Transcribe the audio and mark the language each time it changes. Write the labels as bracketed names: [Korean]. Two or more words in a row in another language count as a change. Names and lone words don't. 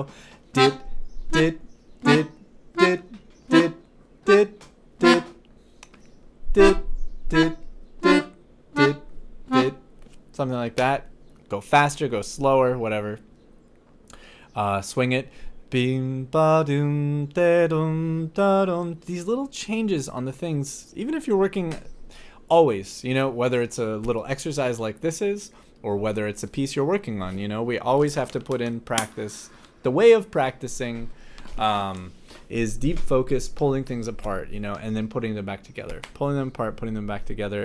[English] Dit dit dit dit dit dit dit dit dit dit dit dit. Something like that. Go faster, go slower, whatever. Swing it. Bing ba doom da dum da dum. These little changes on the things, even if you're working always, you know, whether it's a little exercise like this is, or whether it's a piece you're working on, you know, we always have to put in practice. The way of practicing is deep focus, pulling things apart, you know, and then putting them back together, pulling them apart, putting them back together.